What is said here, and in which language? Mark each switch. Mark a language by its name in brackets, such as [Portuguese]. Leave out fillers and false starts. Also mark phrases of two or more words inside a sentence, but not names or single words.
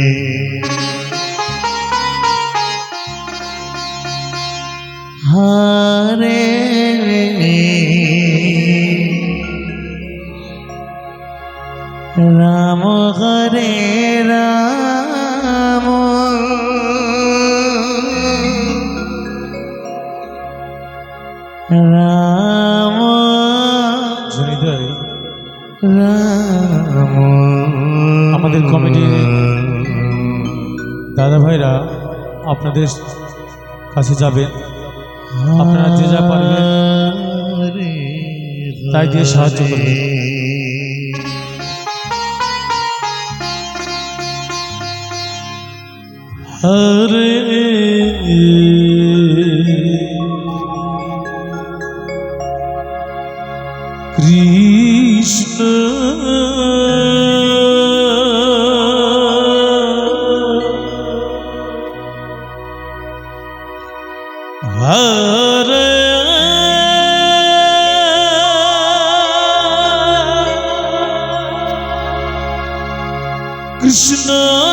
[Sanskrit] Hare Rama Hare Rama Rama জনিদাই Rama [Bangla] আমাদের কমিটির দাদা ভাইরা আপনাদের কাছে যাবেন, আপনারা যে যা পারবেন তাই দিয়ে সাহায্য করবেন। [Sanskrit] Hare Krishna Hare Krishna